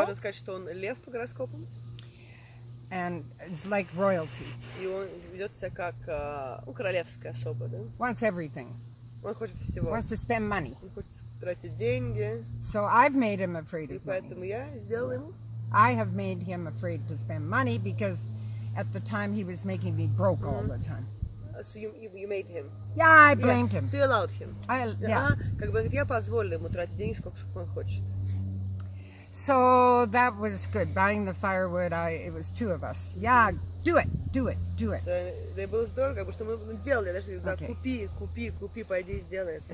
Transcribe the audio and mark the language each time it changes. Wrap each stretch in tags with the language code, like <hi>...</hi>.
<ru>можно сказать, что он лев по гороскопу.</ru> <en>And is like royalty.</en> <ru>И он ведет себя как королевская особа, да?</ru> <en>Wants everything.</en> <ru>Он хочет всего.</ru> <en>Wants to spend money.</en> <ru>Он хочет тратить деньги.</ru> <en>So I've made him afraid</en> <ru>И</ru> <en>of money.</en> <ru>поэтому я сделала ему.</ru> <en>I have made him afraid to spend money because at the time he was making me broke all the time. So you made him. Yeah, I blamed him. So you allowed him. Yeah.</en> <ru>Как бы я позволила ему тратить деньги, сколько он хочет.</ru> <en>So that was good. Buying the firewood, it was two of us. Yeah, do it.</en> <ru>Да, было здорово, как бы, что мы делали. Даже да, купи, пойди сделай это.</ru>